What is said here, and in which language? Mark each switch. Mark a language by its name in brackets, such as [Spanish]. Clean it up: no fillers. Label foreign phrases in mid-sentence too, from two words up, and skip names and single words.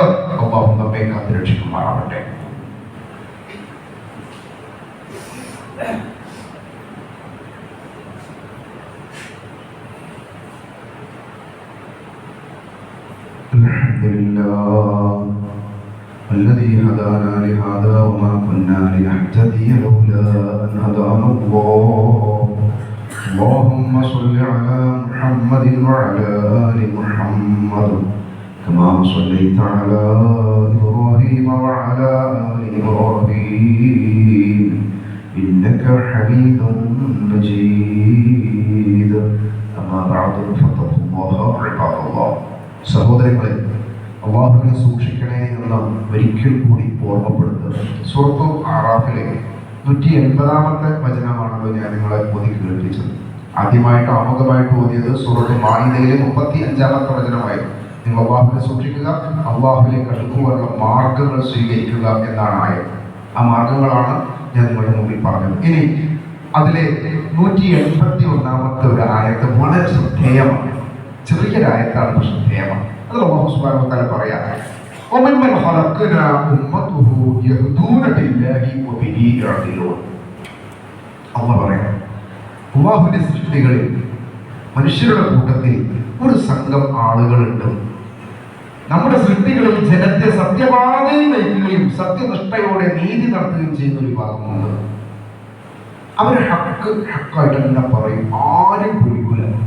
[Malayalam] അല്ലാഹു നമ്മെ കാത്തുരക്ഷിക്കുമാറാവട്ടെ. [Arabic] അൽഹംദുലില്ലാഹ് الذي هدانا لهذا وما كنا لنهتدي لولا أن هدانا الله. اللهم صل على محمد وعلى آل محمد كما صليت على إبراهيم وعلى آل إبراهيم إنك حميد مجيد. أما بعد فاتقوا الله عباد الله. [Malayalam] സഹോദരങ്ങളെ, അല്ലാഹുവിനെ സൂക്ഷിക്കണേ എന്ന ഒരിക്കൽ കൂടി ഓർമ്മപ്പെടുത്തുന്നത് സൂറത്തു ആറാഫിലെ 180-ാമത്തെ വചനമാണല്ലോ ഞാൻ നിങ്ങളെ ഓതി കേൾപ്പിച്ചത്. ആദ്യമായിട്ട് ആമുഖമായിട്ട് ഓതിയത് സൂറത്തു മാഇദയിലെ 35-ാമത്തെ വചനമായിരുന്നു. നിങ്ങൾ അല്ലാഹുവിനെ സൂക്ഷിക്കുക, അല്ലാഹുവിലേക്ക് അടുക്കുവാനുള്ള മാർഗങ്ങൾ സ്വീകരിക്കുക എന്നാണ് ആയത്. ആ മാർഗങ്ങളാണ് ഞാൻ നിങ്ങളുടെ മുമ്പിൽ പറഞ്ഞത്. ഇനി അതിലെ 181-ാമത്തെ ഒരു ആയത്ത് വളരെ ശ്രദ്ധേയമാണ്. ചെറിയൊരായത്താണ്, പക്ഷെ ശ്രദ്ധേയമാണ്. അത് അല്ലാഹു [Arabic] سبحانه وتعالى [Malayalam] പറയാം, [Arabic] وَمِمَّنْ خَلَقْنَا أُمَّتُهُ يَهْدُونَ بِاللَّهِ وَبِهِ يَعْدِلُونَ. [Malayalam] അല്ലാഹു പറയാം, അല്ലാഹുവിന്റെ സൃഷ്ടികളിൽ, മനുഷ്യരുടെ കൂട്ടത്തിൽ ഒരു സംഘം ആളുകളുണ്ട്. നമ്മുടെ സൃഷ്ടികളിൽ ജനത്തെ സത്യപാതയിൽ നയിക്കുകയും സത്യനിഷ്ഠയോടെ നീതി നടത്തുകയും ചെയ്യുന്ന ഒരു വിഭാഗമുണ്ട്. അവര് ഹക്കായിട്ട് തന്നെ പറയും, ആരും പഠിക്കൂല.